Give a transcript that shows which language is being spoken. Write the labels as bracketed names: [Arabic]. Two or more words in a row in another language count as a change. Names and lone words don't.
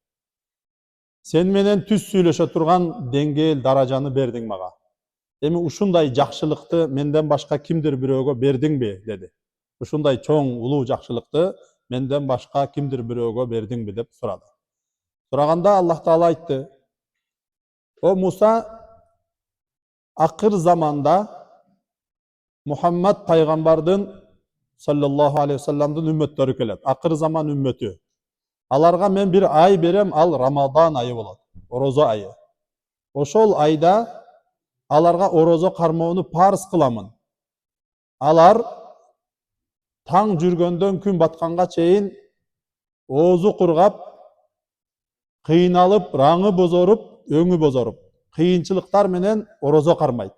[Kyrgyz] Сен менен түз сүйлөшө турган деңгээл, даражаны бердиң мага. Эми ушундай жакшылыкты менден башка кимдир бирөөгө бердиңби деди. Ушундай чоң улуу жакшылыкты менден башка кимдир бирөөгө бердиңби деп сурады. Сураганда Аллах Таала айтты: О Муса, акыр заманда Мухаммад пайгамбардын [Arabic] صلى الله عليه وسلم [Kyrgyz] үммөттөрү келет. Акыр заман үммөтү. Аларга мен бир ай берем, ал Рамадан айы болот, орозо айы. Ошол айда аларга орозо кармоону парыз кыламын. Алар таң жүргөндөн күн батканга чейин оозу кургап, кыйналып, раңы бозоруп, өңү бозоруп, кыйынчылыктар менен орозо кармайт.